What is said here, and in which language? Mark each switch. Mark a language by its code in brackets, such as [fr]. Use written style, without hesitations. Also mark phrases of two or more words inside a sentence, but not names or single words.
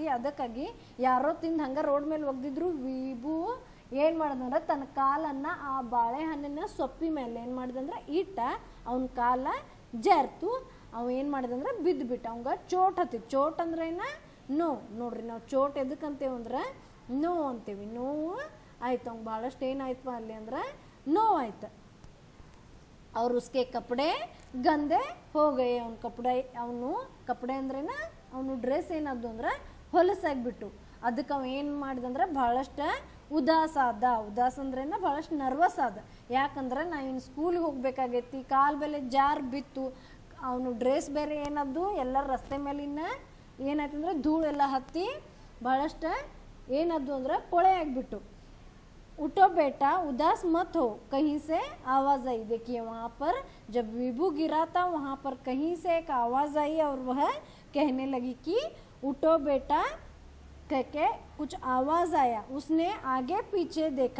[kn] ಅದಕ್ಕಾಗಿ ಯಾರೋ ತಿಂದು ಹಂಗೆ ರೋಡ್ ಮೇಲೆ ಒಗ್ದಿದ್ರು. ವಿಭು ಏನು ಮಾಡ್ದಂದ್ರೆ ತನ್ನ ಕಾಲನ್ನು ಆ ಬಾಳೆಹಣ್ಣಿನ ಸೊಪ್ಪಿ ಮೇಲೆ ಏನು ಮಾಡ್ದಂದ್ರೆ ಇಟ್ಟ, ಅವನ ಕಾಲ ಜಾರ್ತು. ಅವ ಏನು ಮಾಡ್ದಂದ್ರೆ ಬಿದ್ದುಬಿಟ್ಟ, ಅವಂಗ ಚೋಟ್ ಹತ್ತಿತ್ತು. ಚೋಟ್ ಅಂದ್ರೆ ನೋವು. ನೋಡ್ರಿ ನಾವು ಚೋಟ್ ಎದಕ್ಕಂತೇವೆ ಅಂದ್ರೆ ನೋವು ಅಂತೀವಿ. ನೋವು ಆಯ್ತು, ಅವ್ಗೆ ಭಾಳಷ್ಟು ಏನಾಯ್ತು ಅಲ್ಲಿ ಅಂದ್ರೆ ನೋವು ಆಯ್ತು. [hi] और उसके कपड़े गंदे हो गए. [kn] ಅವನು ಕಪಡೆ ಅಂದ್ರೇನ, ಅವನು ಡ್ರೆಸ್ ಏನಾದ್ದು ಅಂದ್ರೆ ಹೊಲಸಾಗ್ಬಿಟ್ಟು. ಅದಕ್ಕೆ ಅವ ಏನು ಮಾಡಿದಂದ್ರೆ ಭಾಳಷ್ಟು ಉದಾಸ ಅಂದ್ರೇನ ಭಾಳಷ್ಟು ನರ್ವಸ್ ಆದ. ಯಾಕಂದ್ರೆ ನಾ ಇನ್ನು ಸ್ಕೂಲಿಗೆ ಹೋಗ್ಬೇಕಾಗೈತಿ, ಕಾಲು ಬೆಲೆ ಜಾರ್ ಬಿತ್ತು. ಅವನು ಡ್ರೆಸ್ ಬೇರೆ ಏನದ್ದು ಎಲ್ಲ ರಸ್ತೆ ಮೇಲಿನ ಏನಾಯ್ತಂದ್ರೆ ಧೂಳೆಲ್ಲ ಹತ್ತಿ ಭಾಳಷ್ಟು ಏನದ್ದು ಅಂದ್ರೆ ಕೊಳೆ ಆಗಿಬಿಟ್ಟು. [hi] उठो बेटा, उदास मत हो, कहीं से आवाज़ आई. देखिए वहाँ पर जब विभू गिरा था, वहाँ पर कहीं से एक आवाज़ आई और वह कहने लगी कि उठो बेटा, कह के कुछ आवाज़ आया. उसने आगे पीछे देखा.